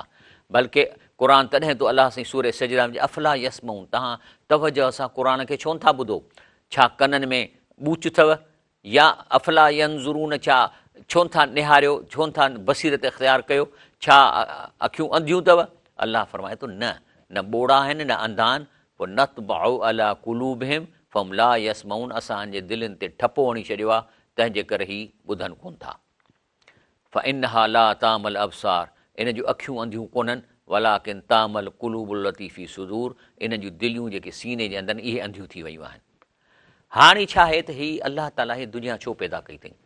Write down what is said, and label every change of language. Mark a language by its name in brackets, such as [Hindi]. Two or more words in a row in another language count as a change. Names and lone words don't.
[Sindhi] बल्कि क़ुरान तॾहिं तो अलाह साईं सूरह सजदा में [Arabic] أفلا يسمعون, [Sindhi] तव्हां तवजह सां क़ुरान खे छो नथा ॿुधो? छा कननि में ॿूच अथव? या [Arabic] أفلا ينظرون, [Sindhi] छो नथा निहारियो, छो नथा बसीरत इख़्तियार कयो? छा अखियूं अंधियूं अथव? अलाह फरमाए थो न ॿोड़ा आहिनि न अंधा आहिनि। [Arabic] पोइ نطبع على قلوبهم فهم لا يسمعون, [Sindhi] असांजे दिलनि ते ठपो हणी छॾियो आहे, तंहिंजे करे ई ॿुधनि कोन था। [Arabic] فإنها لا تعمى الأبصار, [Sindhi] इन जूं अखियूं अंधियूं कोन्हनि, [Arabic] ولكن تعمى القلوب التي في الصدور, [Sindhi] इन जूं दिलियूं जेके सीने जे अंदरि इहे अंधियूं थी वियूं आहिनि। हाणे छा आहे त हीअ अलाह ताला हीअ दुनिया छो पैदा कई अथई?